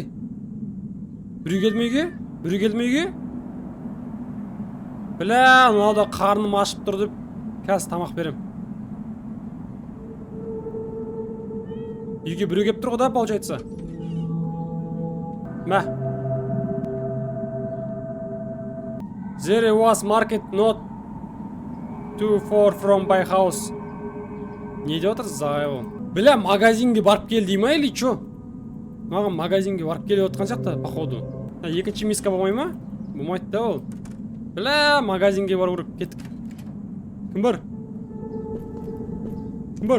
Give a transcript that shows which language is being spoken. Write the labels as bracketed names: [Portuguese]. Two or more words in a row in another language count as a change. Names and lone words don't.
[Kazakh] Біреу келді ме үйге? Бля, мынада қарным ашып тұр деп, қазір тамақ берем. Үйге біреу келіп тұр ғой да, получается. Мә. [English] There was market not too far from my house. [Kazakh] Не деп отырсыз, ағай? Бля, магазинге барып кел дей ма, [Russian] или чо? [Kazakh] Маған магазинге барып келіп отқан сияқты, походу. Екінші миска болмай ма? Болмайды да ол. Бля, магазинге бару керек, кеттік. Кім бар?